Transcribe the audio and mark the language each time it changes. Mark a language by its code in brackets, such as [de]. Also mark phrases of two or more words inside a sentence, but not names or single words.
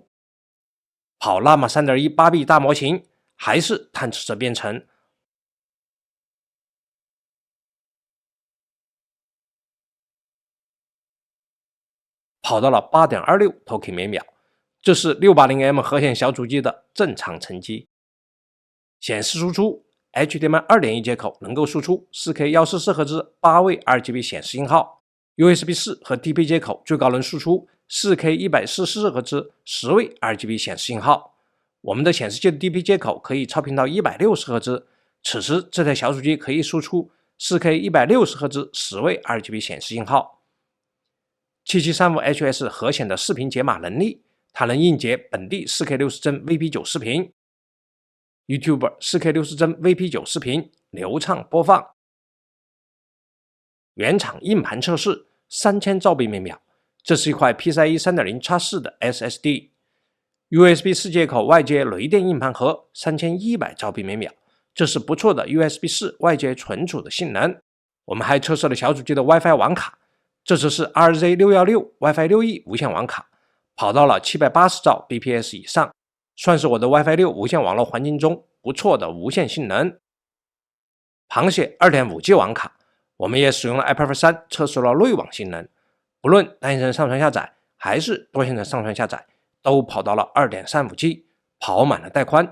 [zh] 跑 Llama 3.1 8B 大模型还是探测者编程，跑到了 8.26 Token 每秒。这是 680M 核显小主机的正常成績。显示输出 HDMI 2.1 接口能夠輸出 4K 144Hz 8位 RGB 顯示信號 ，USB 4和 DP 接口最高能輸出 4K 144Hz 10位 RGB 顯示信號。我們的顯示器的 DP 接口可以超頻到 160Hz， 此時這台小主機可以輸出 4K 160Hz 10位 RGB 顯示信號。7735HS 核顯的視頻解碼能力，它能硬解本地 4K 60幀 VP9 視頻 ，YouTube 4K 60幀 VP9 視頻流暢播放。原廠硬盤測試3000兆比每秒，這是一塊 PCIe 3.0x4 的 SSD。USB 4接口外接雷電硬盤盒3100兆比每秒，這是不錯的 USB 4外接存儲的性能。我們還測試了小主機的 WiFi 網卡，這次是 RZ616 WiFi 6E 無線網卡。跑到了780兆 bps 以上，算是我的 WiFi 6無線網絡環境中不錯的無線性能。螃蟹 2.5G 網卡，我們也使用了 IPv3 測試了內網性能，不論單線程上傳下載還是多線程上傳下載，都跑到了 2.35G， 跑滿了帶寬。